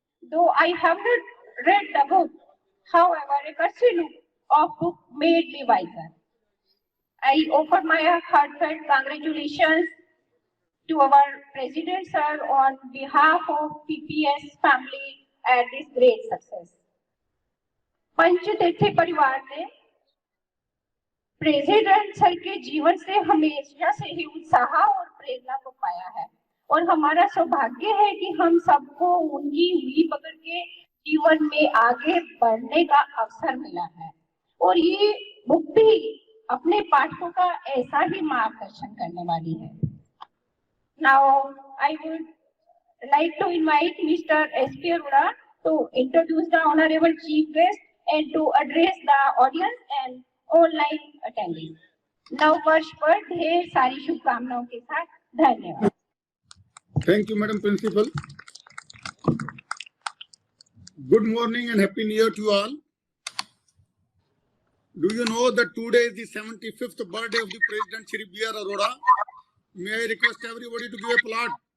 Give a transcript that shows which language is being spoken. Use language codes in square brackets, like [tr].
[en] Though I have not read the book, however, a cursory look of book made me wiser. I offer my heartfelt congratulations to our President Sir on behalf of PPS family at this great success. [hi] Panchtirthi परिवार ने president sir के जीवन से हमेशा से ही उत्साह और प्रेरणा को पाया है और हमारा सौभाग्य है कि हम सबको उनकी उंगली पकड़ के जीवन में आगे बढ़ने का अवसर मिला है और ये बुक भी अपने पाठकों का ऐसा ही मार्गदर्शन करने वाली है. [en] Now I would like to invite Mr. S.P. Arora to introduce the honorable chief guest and to address the audience and online attendance. [hi] नव वर्ष पर ढेर सारी शुभकामनाओं के साथ धन्यवाद. [en] Thank you, Madam Principal. Good morning and Happy New Year to you all. Do you know that today is the 75th birthday of the President Shri B.R. Arora? May I request everybody to give a applaud?